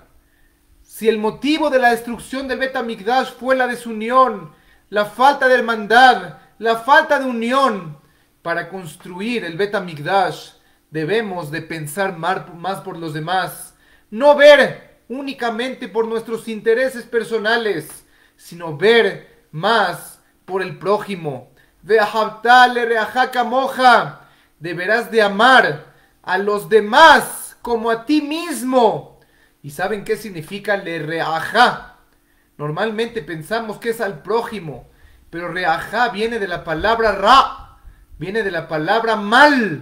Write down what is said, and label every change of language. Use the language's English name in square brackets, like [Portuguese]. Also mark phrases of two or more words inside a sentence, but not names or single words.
[Spanish] Si el motivo de la destrucción del Bet HaMikdash fue la desunión, la falta de hermandad, la falta de unión, para construir el Bet HaMikdash debemos de pensar más por los demás. No ver únicamente por nuestros intereses personales, sino ver más por el prójimo. [Hebrew] ואהבת לרעך כמוך. [Spanish] Deberás de amar a los demás como a ti mismo. ¿Y saben qué significa lereaja? Normalmente pensamos que es al prójimo, pero reaja viene de la palabra ra, viene de la palabra mal.